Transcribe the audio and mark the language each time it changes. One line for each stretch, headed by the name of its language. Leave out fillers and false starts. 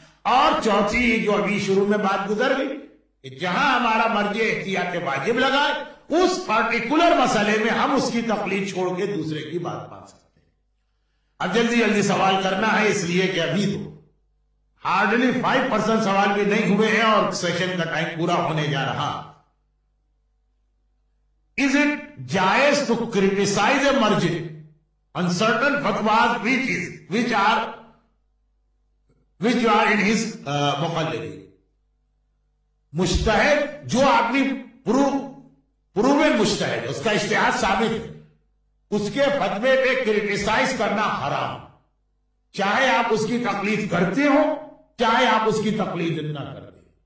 Urdu: اور چوتھی جو ابھی شروع میں بات گزر گئی کہ جہاں ہمارا مرجع احتیاط واجب لگائے اس پرٹیکولر مسئلے میں ہم اس کی تقلید چھوڑ کے دوسرے کی بات مان سکتے ہیں. اب جلدی جلدی سوال کرنا ہے اس لیے کہ ابھی تو ہارڈلی 5% سوال بھی نہیں ہوئے ہیں اور سیشن کا ٹائم پورا ہونے جا رہا.
English: Is it jaiz to criticize a marji on certain fatwas which are in his muqallidi?
Urdu: مجتہد جو آدمی پروون مجتہد اس کا اجتہاد ثابت ہے اس کے فتوے پہ کرٹیسائز کرنا حرام، چاہے آپ اس کی تقلید کرتے ہو چاہے آپ اس کی تقلید نہ کرتے.